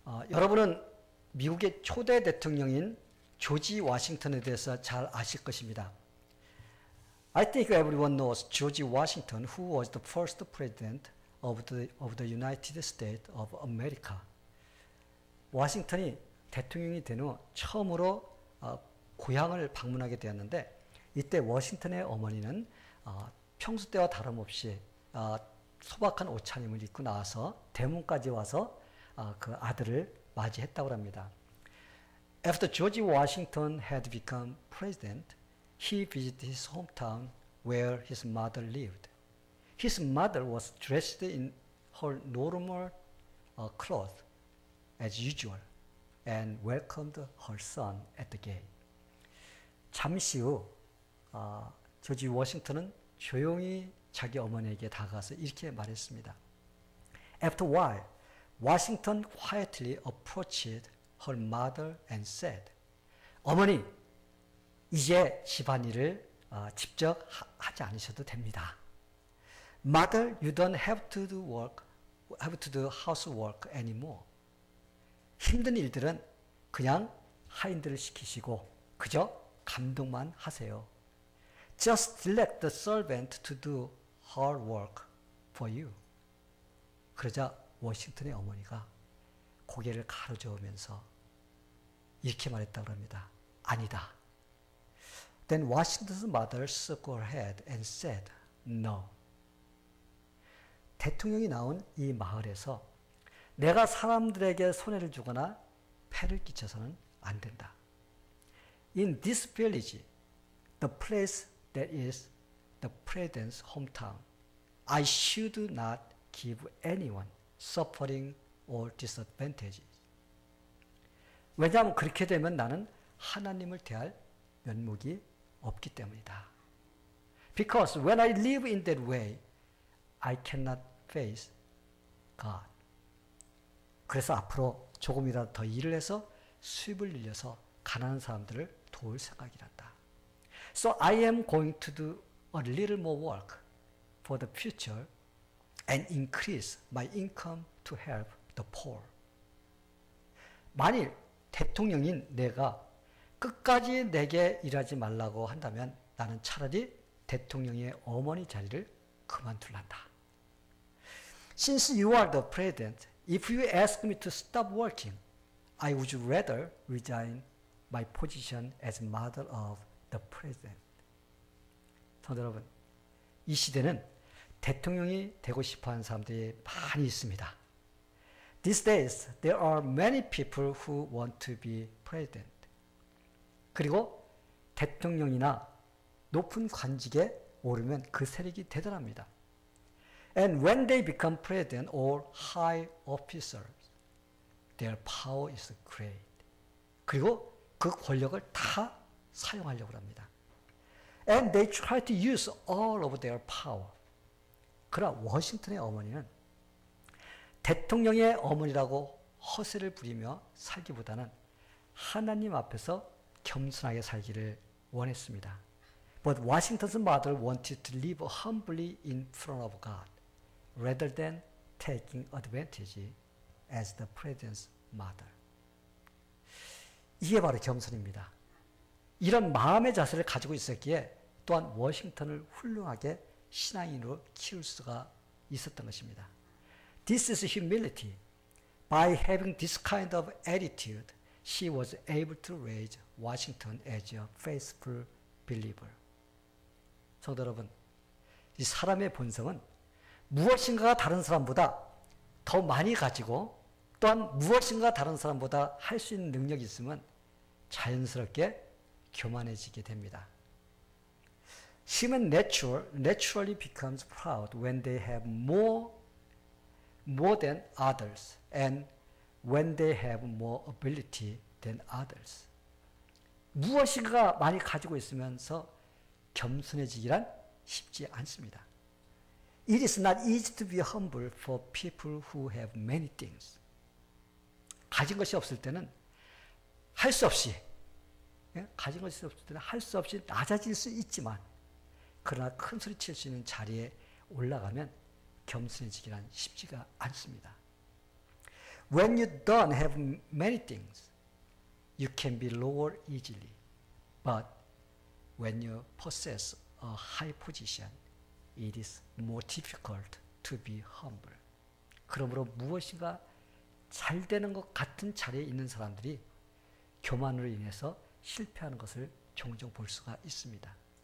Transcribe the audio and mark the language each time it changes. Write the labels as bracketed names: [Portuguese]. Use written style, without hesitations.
[Korean] 여러분은 미국의 초대 대통령인 조지 워싱턴에 대해서 잘 아실 것입니다. [English] I think everyone knows George Washington, who was the first president of the United States of America. [Korean] 워싱턴이 대통령이 된 후 처음으로 고향을 방문하게 되었는데 이때 워싱턴의 어머니는 평소 때와 다름없이 소박한 옷차림을 입고 나와서 대문까지 와서 그 아들을 맞이했다고 합니다. [English] After George Washington had become president, he visited his hometown where his mother lived. His mother was dressed in her normal clothes as usual and welcomed her son at the gate. [Korean] 잠시 후 조지 워싱턴은 조용히 자기 어머니에게 다가가서 이렇게 말했습니다. [English] After a while, Washington quietly approached her mother and said, [Korean] 어머니, 이제 집안일을 직접 하지 않으셔도 됩니다. [English] Mother, you don't have to do housework anymore. [Korean] 힘든 일들은 그냥 하인들을 시키시고 그저 감독만 하세요. [English] Just let the servant to do hard work for you. [Korean] 그러자 워싱턴의 어머니가 고개를 가로저으면서 이렇게 말했다고 합니다. 아니다. [English] Then Washington's mother shook her head and said, no. [Korean] 대통령이 나온 이 마을에서 내가 사람들에게 손해를 주거나 폐를 끼쳐서는 안 된다. [English] In this village, the place that is the president's hometown, I should not give anyone suffering or disadvantages. [Korean] 왜냐하면 그렇게 되면 나는 하나님을 대할 면목이 없기 때문이다. [English] Because when I live in that way, I cannot face God. [Korean] 그래서 앞으로 조금이라도 더 일을 해서 수입을 늘려서 가난한 사람들을 도울 생각이란다. [English] So I am going to do a little more work for the future and increase my income to help the poor. [Korean] 만일 대통령인 내가 끝까지 내게 일하지 말라고 한다면 나는 차라리 대통령의 어머니 자리를 그만둘란다. [English] Since you are the president, if you ask me to stop working, I would rather resign my position as mother of the president. [Korean] 성도 여러분, 이 시대는 대통령이 되고 싶어하는 사람들이 많이 있습니다. [English] These days, there are many people who want to be president. [Korean] 그리고 대통령이나 높은 관직에 오르면 그 세력이 대단합니다. [English] And when they become president or high officers, their power is great. [Korean] 그리고 그 권력을 다 사용하려고 합니다. [English] And they try to use all of their power. [Korean] 그러나 워싱턴의 어머니는 대통령의 어머니라고 허세를 부리며 살기보다는 하나님 앞에서 겸손하게 살기를 원했습니다. [English] But Washington's mother wanted to live humbly in front of God, rather than taking advantage as the president's mother. [Korean] 이게 바로 겸손입니다. 이런 마음의 자세를 가지고 있었기에 또한 워싱턴을 훌륭하게 신앙인으로 키울 수가 있었던 것입니다. [English] This is humility. By having this kind of attitude, she was able to raise Washington as a faithful believer. [Korean] 성도 여러분, 이 사람의 본성은 무엇인가가 다른 사람보다 더 많이 가지고 또한 무엇인가 다른 사람보다 할 수 있는 능력이 있으면 자연스럽게 교만해지게 됩니다. [English] Human nature naturally becomes proud when they have more than others and when they have more ability than others. [Korean] 무엇인가 많이 가지고 있으면서 겸손해지기란 쉽지 않습니다. [English] It is not easy to be humble for people who have many things. [Korean] 가진 것이 없을 때는 할 수 없이, 가진 것이 없을 때는 할 수 없이 낮아질 수 있지만, 그러나 큰 소리 칠 수 있는 자리에 올라가면 겸손해지기란 쉽지가 않습니다. [English] When you don't have many things, you can be lower easily. But when you possess a high position, it is more difficult to be humble. [Korean] 그러므로 무엇인가 잘 되는 것 같은 자리에 있는 사람들이 교만으로 인해서 실패하는 것을 종종 볼 수가 있습니다.